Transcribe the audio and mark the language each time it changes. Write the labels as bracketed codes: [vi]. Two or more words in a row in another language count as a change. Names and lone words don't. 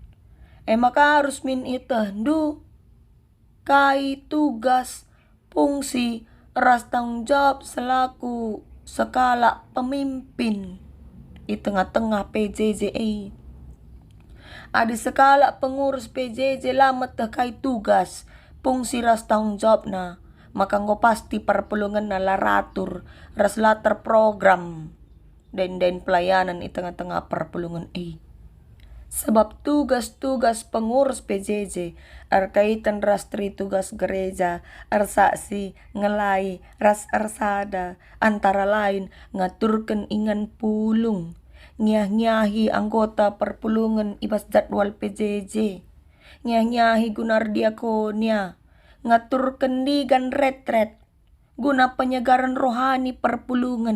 [btx] Maka harus min itendu kai [id] tugas fungsi [btx] ras [id] tanggung jawab selaku [btx] skala [id] pemimpin di tengah-tengah [btx] PJJ. Ada skala pengurus PJJ lamat kai [id] tugas fungsi [btx] ras [id] tanggung jawab [btx] na maka ngo pasti perpulungan na laratur ras latar [id] program dan pelayanan di tengah-tengah [btx] perpulungan Sebab [id] tugas-tugas pengurus [btx] PJJ kaitan ras [id] tri tugas gereja, [btx] saksi, ngelai, ras arsada, [id] antara lain [btx] ngaturkan ingan pulung, nyah-nyahi anggota perpulungan ibas jadwal PJJ, nyah-nyahi gunar diakonia, ngaturkan digan retret, guna [id] penyegaran rohani [btx] perpulungan.